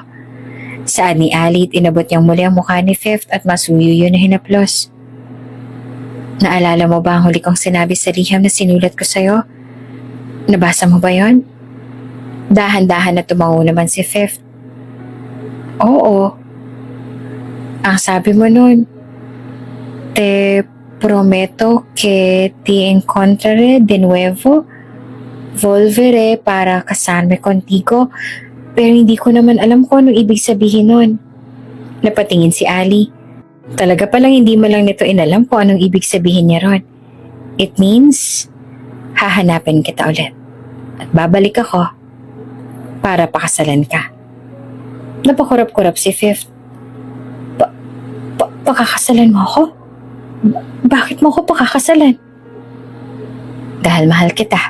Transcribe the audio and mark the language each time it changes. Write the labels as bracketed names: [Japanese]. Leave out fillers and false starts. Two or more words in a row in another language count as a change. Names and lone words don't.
[Filipino] Saan ni Ali at inabot niyang muli ang mukha ni Fifth at masuyuyo na hinaplos. Naalala mo ba ang huli kong sinabi sa liham na sinulat ko sa'yo? Nabasa mo ba yon? Dahan-dahan na tumango naman si Fifth. Oo. Ang sabi mo nun, [Spanish] te prometo que te encontraré de nuevo. Volveré para casarme contigo. [Filipino] Pero hindi ko naman alam kung anong ibig sabihin nun. Napatingin si Ali. Talaga palang hindi mo lang nito inalam kung anong ibig sabihin niya ron. [English] It means, [Filipino] hahanapin kita ulit. At babalik ako para pakasalan ka. Napakurap-kurap si Fifth. Pakakasalan mo ako? Bakit mo ako pakakasalan? Dahil mahal kita.